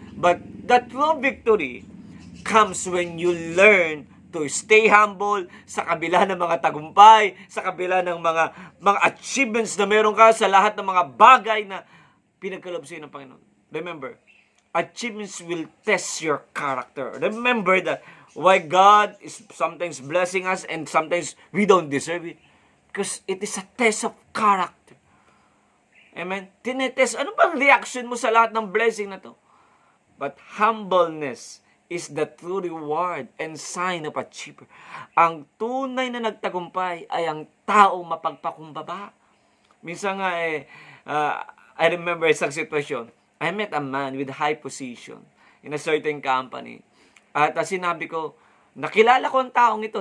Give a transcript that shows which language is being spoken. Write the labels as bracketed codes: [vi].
[en] But that true victory comes when you learn to stay humble [tl] sa kabila ng mga tagumpay, sa kabila ng mga achievements na meron ka, sa lahat ng mga bagay na pinagkaloob sa'yo ng Panginoon. Remember, [en] achievements will test your character. Remember that why God is sometimes blessing us and sometimes we don't deserve it. Because it is a test of character. Amen? [tl] Tinetest, ano bang reaction mo sa lahat ng blessing na to? [en] But humbleness is the true reward and sign of achiever. [tl] Ang tunay na nagtagumpay ay ang taong mapagpakumbaba. Minsan nga [en] I remember [tl] isang sitwasyon. [en] I met a man with high position in a certain company. [tl] At sinabi ko, nakilala ko ang taong ito.